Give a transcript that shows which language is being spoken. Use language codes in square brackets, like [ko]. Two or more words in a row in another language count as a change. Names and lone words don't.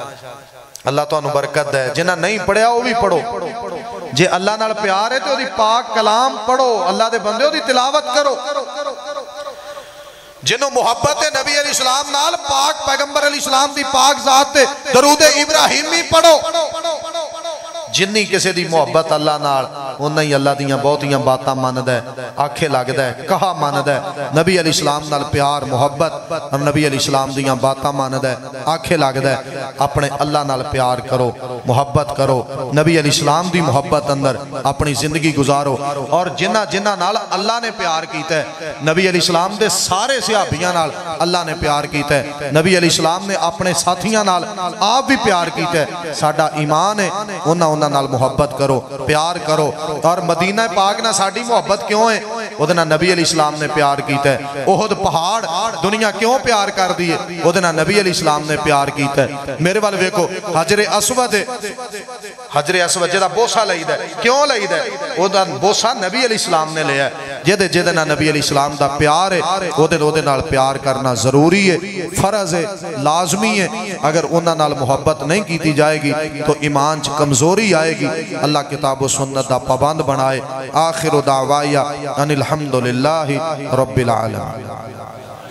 [pa] اللہ تو انہوں برکت ہے، جنہ نہیں پڑھیا وہ بھی پڑھو، جے اللہ نال پیار ہے تو دی پاک کلام پڑھو، اللہ دے بندے ہو دی تلاوت کرو۔ جنہوں محبت نبی علیہ السلام نال پاک پیغمبر علیہ السلام دی پاک ذات تے درود ابراہیمی پڑھو۔ جنہی کسے دی محبت اللہ نال، انہی ہی اللہ دیاں بہتیاں باتاں ماند ہے، آنکھیں لگ دے، کہا ماند ہے۔ نبی علیہ السلام نال پیار محبت اور نبی علیہ السلام دیاں باتاں ماند ہے، آنکھیں لگ دے۔ اپنے اللہ نال پیار کرو، محبت کرو، نبی علیہ السلام دی محبت اندر اپنی زندگی گزارو۔ اور جنہ نال اللہ نے پیار کیتا ہے، نبی علیہ السلام دے سارے صحابیاں نال اللہ نے پیار کیتا ہے، نبی علیہ السلام نے اپنے ساتھیاں نال آپ بھی پیار کیتا ہے۔ ساڈا ایمان ہے، انہاں نال محبت کرو، پیار کرو۔ اور مدینہ پاک نہ ساڑی محبت کیوں ہے؟ ادھنا نبی علیہ السلام نے پیار کیتا ہے۔ احد پہاڑ دنیا کیوں پیار کر دیئے؟ ادھنا نبی علیہ السلام نے پیار کیتا ہے۔ میرے والے ویکو حجر اسود ہے، حجر اسود جدہ بوسا لئی دے، کیوں لئی دے؟ ادھنا بوسا نبی علیہ السلام نے لیا ہے۔ جدہ نبی علیہ السلام دا پیار ہے، ادھے نال پیار کرنا ضروری ہے، فرض ہے، لازمی ہے۔ اگر انہاں نال محبت نہیں کیتی جائے گی تو ایمان چ کمزوری آئے گی۔ اللہ کتاب و سنت دا پابند بنائے۔ [ar] آخر دعوائیا ان الحمدللہ رب العالمین۔